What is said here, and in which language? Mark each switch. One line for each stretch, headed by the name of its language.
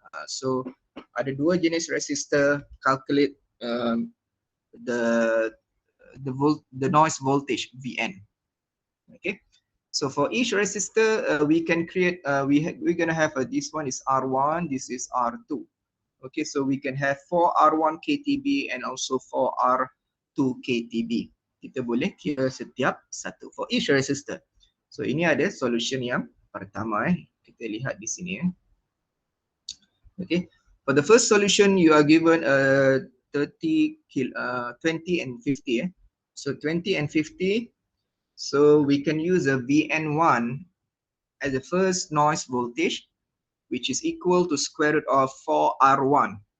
English: So
Malay: ada dua jenis resistor.
English: Calculate the noise voltage Vn. Okay. So for each resistor, we can create. We're gonna have this one is R1. This is R2. Okay, so we can have 4 R1 KTB and also 4 R2 KTB.
Malay: Kita boleh kira setiap satu
English: for each resistor.
Malay: So ini ada solution yang pertama. Kita lihat di sini.
English: Okay, for the first solution, you are given a 20 and 50. So 20 and 50. So we can use a Vn1 as the first noise voltage, which is equal to square root of 4 R1.